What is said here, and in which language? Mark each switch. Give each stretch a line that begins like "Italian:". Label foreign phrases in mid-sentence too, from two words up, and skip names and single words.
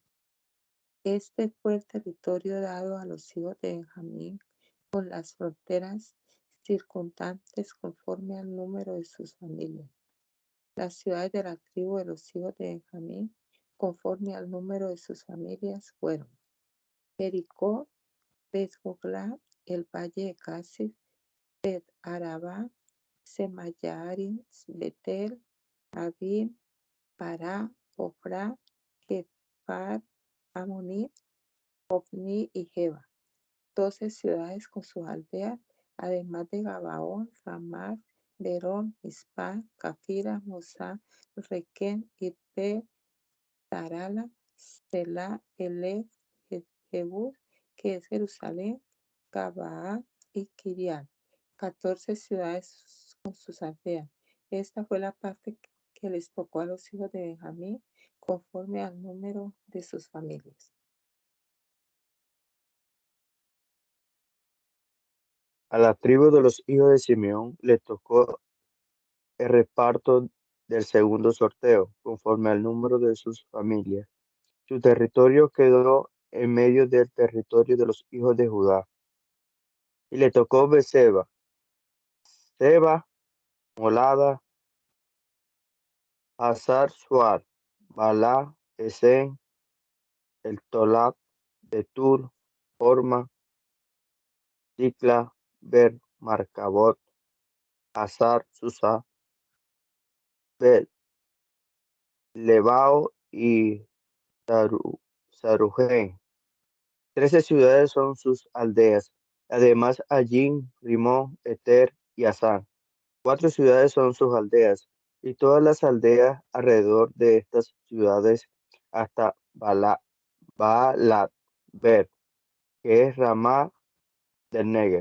Spanish: Este fue el territorio dado a los hijos de Benjamín con las fronteras circundantes conforme al número de sus familias. Las ciudades de la tribu de los hijos de Benjamín, conforme al número de sus familias, fueron Jericó, Bet-Hogla, el valle de Casif, Bet-Arabá, Semayarim, Betel, Avim, Pará, Ofra, Kefar, Amonit, Ofni y Geba. 12 ciudades con sus aldeas, además de Gabaón, Ramá, Verón, Mizpah, Cafira, Mosá, Requén, Irpe, Tarala, Selah, Elef, Jebús, que es Jerusalén, Gabaa y Kiriat. 14 ciudades con sus aldeas. Esta fue la parte que les tocó a los hijos de Benjamín conforme al número de sus familias. A la tribu de los hijos de Simeón le tocó el reparto del segundo sorteo, conforme al número de sus familias. Su territorio quedó en medio del territorio de los hijos de Judá. Y le tocó Berseba, Seba, Molada, Hazar Sual, Balá, Esen, el Tolab, Betur, Horma, Dicla, Ber, Marcabot, Hazar, Susa, Bet, Lebao y Saruhen. 13 ciudades son sus aldeas. Además, Allín, Rimón, Eter y Asán. 4 ciudades son sus aldeas, y todas las aldeas alrededor de estas ciudades hasta Baalat Ber, que es Ramá del Negev.